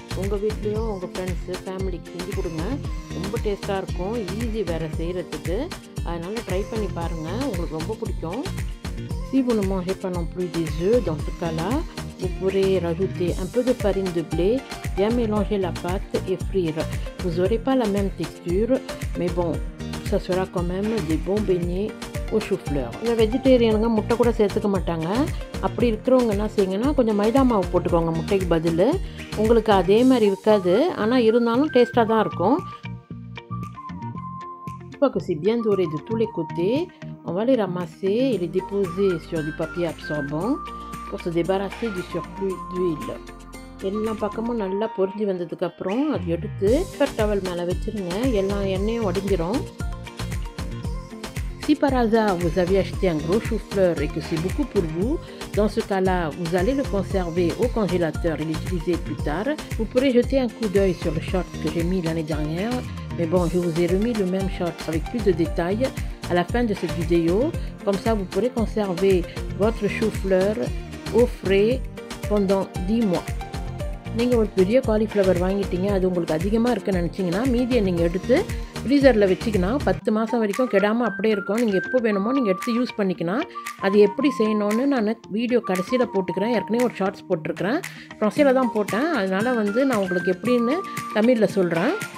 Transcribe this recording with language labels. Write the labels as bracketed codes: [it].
[ta] உங்கள் வீட்லேயும் உங்கள் ஃப்ரெண்ட்ஸு ஃபேமிலிக்கு செஞ்சு கொடுங்க. ரொம்ப டேஸ்ட்டாக இருக்கும், ஈஸி வேறு செய்கிறதுக்கு. அதனால் ட்ரை பண்ணி பாருங்கள், உங்களுக்கு ரொம்ப பிடிக்கும். [fr] Si vous ne mangez pas non plus des œufs, dans ce cas-là, vous pourrez rajouter un peu de farine de blé, bien mélanger la pâte et frire. Vous n'aurez pas la même texture, mais bon, ça sera quand même des bons beignets au chou-fleur. [ta] இந்த வெஜிடேரியனுங்க முட்டை கூட சேர்த்துக்க மாட்டாங்க. அப்படி இருக்கிறவங்க என்ன செய்யுங்கன்னா கொஞ்சம் மைதா மாவு போட்டுக்கோங்க முட்டைக்கு பதில். உங்களுக்கு அதே மாதிரி இருக்காது, ஆனால் இருந்தாலும் டேஸ்ட்டாக தான் இருக்கும். [fr] Une fois que c'est bien doré de tous les côtés, on va les ramasser et les déposer sur du papier absorbant pour se débarrasser du surplus d'huile. [ta] எல்லா பக்கமும் நல்லா பொரிஞ்சு வந்ததுக்கப்புறம் அது எடுத்து பேப்பர் டவல் மேலே வச்சுருங்க, எல்லா எண்ணெயும் உடஞ்சிரும். [fr] Si par hasard vous avez acheté un gros chou-fleur et que c'est beaucoup pour vous, dans ce cas-là, vous allez le conserver au congélateur et l'utiliser plus tard. Vous pourrez jeter un coup d'œil sur le short que j'ai mis l'année dernière. Mais bon, je vous ai remis le même short avec plus de détails à la fin de cette vidéo. Comme ça, vous pourrez conserver votre chou-fleur au frais pendant 10 mois. [ta] நீங்கள் ஒரு பெரிய cauliflower வாங்கிட்டீங்க, அது உங்களுக்கு அதிகமாக இருக்குன்னு நினச்சிங்கன்னா மீதியை நீங்கள் எடுத்து ஃப்ரீசரில் வச்சிங்கன்னா 10 மாதம் வரைக்கும் கெடாமல் அப்படியே இருக்கும். நீங்கள் எப்போ வேணுமோ நீங்கள் எடுத்து யூஸ் பண்ணிக்கலாம். அது எப்படி செய்யணும்னு நான் வீடியோ கடைசியில் போட்டுக்கிறேன். ஏற்கனவே ஒரு ஷார்ட்ஸ் போட்டிருக்கிறேன். ப்ரொசையில் தான் போட்டேன். அதனால் நான் உங்களுக்கு எப்படின்னு தமிழில் சொல்கிறேன்.